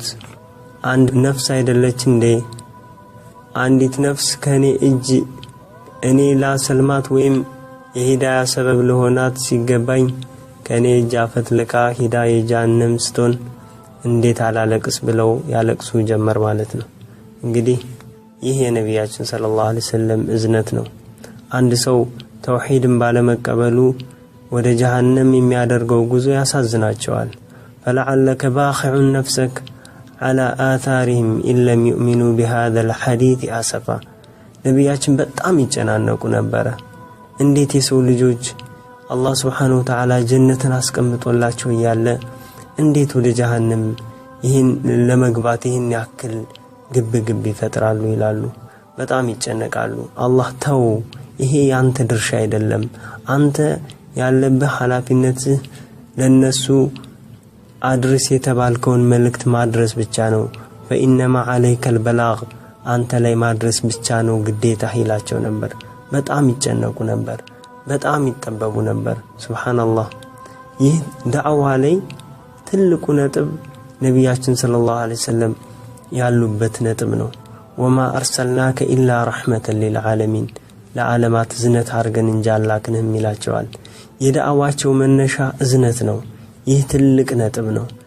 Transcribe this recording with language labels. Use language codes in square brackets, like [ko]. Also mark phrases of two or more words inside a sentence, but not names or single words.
[am] አንድ ነፍስ አይደለች እንዴ? አንዲት ነፍስ ከኔ እጅ እኔ ላሰልማት ወይም የሂዳያ ሰበብ ለሆናት ሲገባኝ ከኔ እጅ አፈትልካ ሂዳ የጀሃነም ስትሆን እንዴት አላለቅስ ብለው ያለቅሱ ጀመር ማለት ነው። እንግዲህ ይህ የነቢያችን [ar] صلى الله عليه وسلم [am] እዝነት ነው። አንድ ሰው ተውሂድን ባለመቀበሉ ወደ ጀሃነም የሚያደርገው ጉዞ ያሳዝናቸዋል። [ar] فلعلك باخع نفسك على آثارهم إن لم يؤمنوا بهذا الحديث أسفا [am] ነቢያችን በጣም ይጨናነቁ ነበር። እንዴት የሰው ልጆች አላህ [ar] سبحانه وتعالى [am] ጀነትን አስቀምጦላቸው ያለ እንዴት ወደ ጀሃነም ይህን ለመግባት ይህን ያክል ግብ ይፈጥራሉ ይላሉ። በጣም ይጨነቃሉ። አላህ ተው፣ ይሄ ያንተ ድርሻ አይደለም፣ አንተ ያለብህ ኃላፊነት ለነሱ አድርስ የተባልከውን መልእክት ማድረስ ብቻ ነው። [ar] فإنما عليك البلاغ [am] አንተ ላይ ማድረስ ብቻ ነው ግዴታ ይላቸው ነበር። በጣም ይጨነቁ ነበር፣ በጣም ይጠበቡ ነበር። ሱብሃንአላህ። ይህ ዳዕዋ ላይ ትልቁ ነጥብ ነቢያችን [ar] صلى الله عليه وسلم [am] ያሉበት ነጥብ ነው። [ar] وما أرسلناك إلا رحمة للعالمين [am] ለዓለማት እዝነት አድርገን እንጂ አላክንህም ይላቸዋል። የዳዕዋቸው መነሻ እዝነት ነው። ይህ ትልቅ ነጥብ ነው።